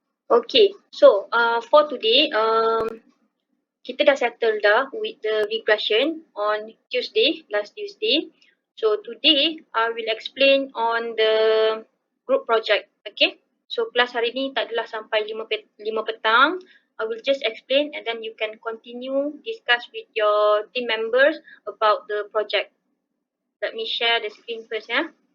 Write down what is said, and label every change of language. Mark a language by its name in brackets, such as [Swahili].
[English] Okay, so for today, [Malay] kita dah settle dah [English] with the regression on last Tuesday. So today, I will explain on the group project. [Malay] Okay, so kelas hari ni tak adalah sampai 5 petang. [English] I will just explain and then you can continue discuss with your team members about the project. Let me share the screen first, yeah.